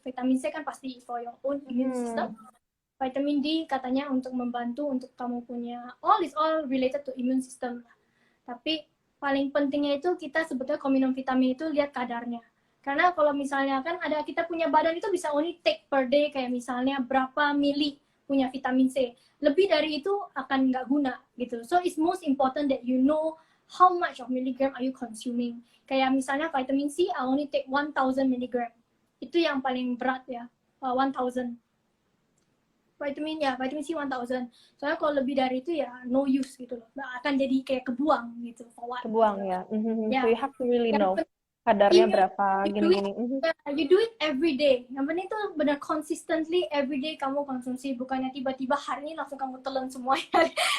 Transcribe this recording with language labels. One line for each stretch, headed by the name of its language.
Indonesian: Vitamin C kan pasti
English: for your own immune system.
Indonesian: Vitamin D katanya untuk membantu untuk kamu punya
English: all related to immune system.
Indonesian: Tapi paling pentingnya itu kita sebetulnya kalau minum vitamin itu lihat kadarnya. Karena kalau misalnya kan ada kita punya badan itu bisa
English: only take per day
Indonesian: kayak misalnya berapa mili punya vitamin C. Lebih dari itu akan nggak guna gitu.
English: So it's most important that you know how much of milligram are you consuming.
Indonesian: Kayak misalnya
English: vitamin C I only take 1000 milligram.
Indonesian: Itu yang paling berat ya. 1000. Vitamin C 1000. Soalnya kalau lebih dari itu ya
English: no use
Indonesian: gitu loh. Akan jadi kayak kebuang gitu. Kebuang ya.
English: So you have to really know
Indonesian: kadarnya berapa gini-gini.
English: You do it every day.
Indonesian: Yang penting itu benar
English: consistently every day
Indonesian: kamu konsumsi. Bukannya tiba-tiba hari ini langsung kamu telan semuanya.